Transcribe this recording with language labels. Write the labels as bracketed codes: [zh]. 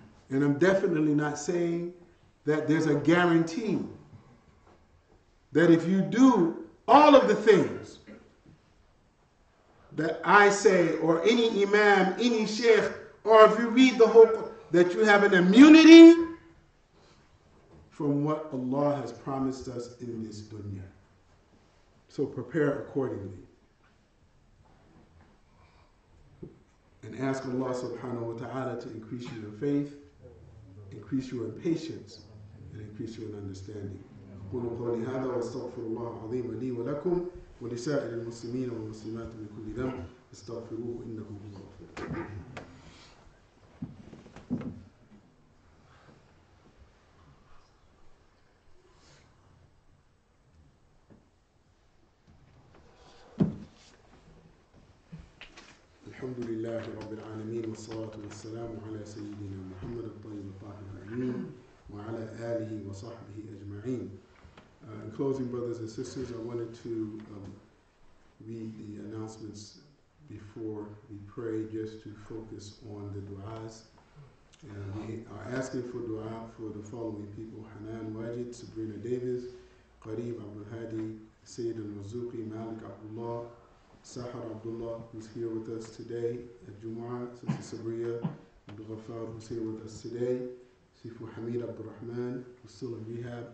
[en] And I'm definitely not saying that there's a guarantee that if you do all of the things that I say, or any imam, any sheikh, or if you read the whole, that you have an immunity from what Allah has promised us in this dunya. So prepare accordingly. And ask Allah subhanahu wa ta'ala to increase your faith, increase your patience, and increase your understanding. [ar] أقول قولي هذا وأستغفر الله العظيم لي ولكم ولسائر المسلمين والمسلمات من كل ذنب استغفروه إنه هو الغفور الرحيم. الحمد لله رب العالمين والصلاة والسلام على سيدنا محمد الطيب الطاهر الأمين وعلى آله وصحبه أجمعين. [en] In closing, brothers and sisters, I wanted to read the announcements before we pray, just to focus on the du'as. We are asking for dua for the following people: Hanan Wajid, Sabrina Davis, Qareeb Abdul Hadi, Sayyid al-Mazuqi, Malik Abdullah, Sahar Abdullah, who's here with us today at Jumu'ah, Sister Sabria Abdul Ghaffar, who's here with us today, Sifu Hamid Abdul Rahman, who's still in rehab.